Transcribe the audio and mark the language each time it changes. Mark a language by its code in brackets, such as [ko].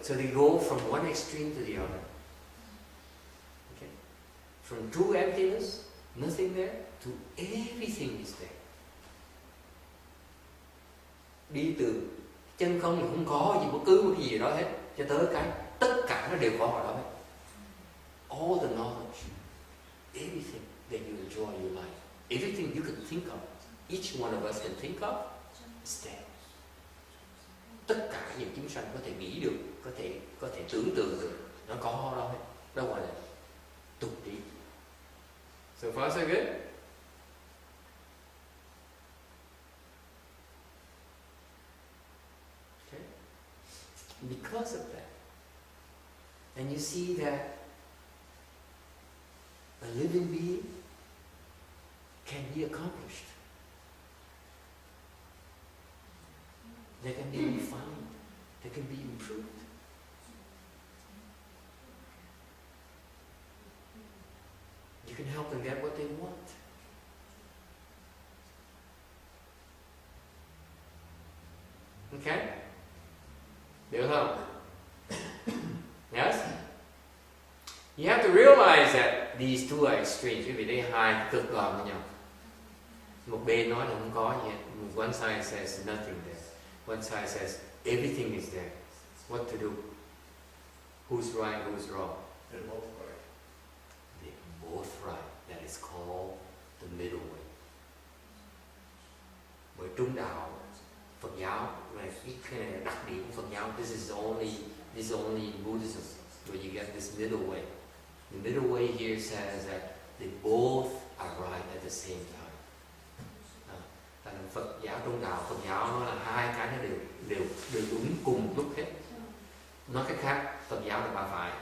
[en] So they go from one extreme to the other. Okay. From true emptiness, nothing there, to everything is there. [vi] Đi từ chân không là không có gì, bất cứ một cái gì đó hết, cho tới cái tất cả nó đều có ở đó hết. [en] All the knowledge, everything that you enjoy in your life, everything you can think of, each one of us can think of, is there. [vi] Tất cả những chúng sanh có thể nghĩ được, có thể tưởng tượng được, nó có ở đó hết. Đó gọi là tục trí. [en] So far so good. Okay. Because of that, and you see that a living being can be accomplished. They can be refined. They can be improved. You can help them get what they want. Okay? [vi] Được không? [en] Yes? You have to realize that these two are extremes. [vi] Quý vị thấy hai cực đoan với nhau. Một bên nói là không có gì hết. [en] One side says nothing there. One side says everything is there. What to do? Who's right, who's wrong? They're both right. They're both right. That is called the middle way. [vi] Bởi trung đạo, Phật giáo, cái này là đặc điểm của Phật giáo. [en] This is only in Buddhism where you get this middle way. The middle way here says that they both are right at the same time. [vi] Phật giáo trung đạo, Phật giáo nó là hai cái nó đều đúng cùng lúc hết. Nói cách khác, Phật giáo là ba phải.